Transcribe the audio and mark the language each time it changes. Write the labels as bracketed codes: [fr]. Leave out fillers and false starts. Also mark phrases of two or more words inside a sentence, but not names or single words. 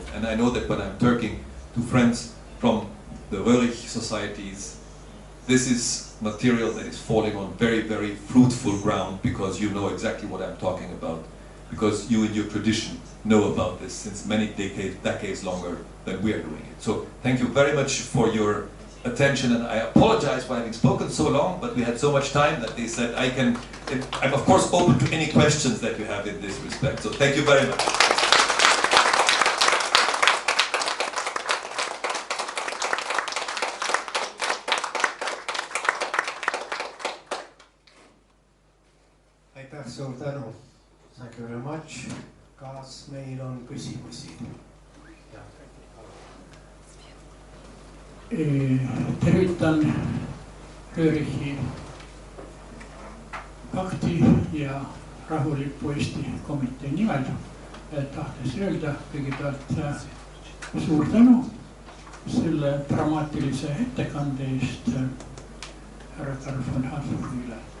[en] And I know that when I'm talking to friends from the Röhrig societies, this is material that is falling on very, very fruitful ground, because you know exactly what I'm talking about, because you in your tradition know about this since many decades longer than we are doing it. So thank you very much for your attention, and I apologize for having spoken so long, but we had so much time that they said I'm of course open to any questions that you have in this respect. So thank you very much. [et] Aitäh, suur tänu. [en] Thank you very much. [et] Kas meil on küsimusi? Tervitan Röörichi pakti ja Rahuliku Eesti komitee nimel, tahtes öelda kõigepealt suur tänu selle dramaatilise ettekande eest härra Karl von Habsburgile.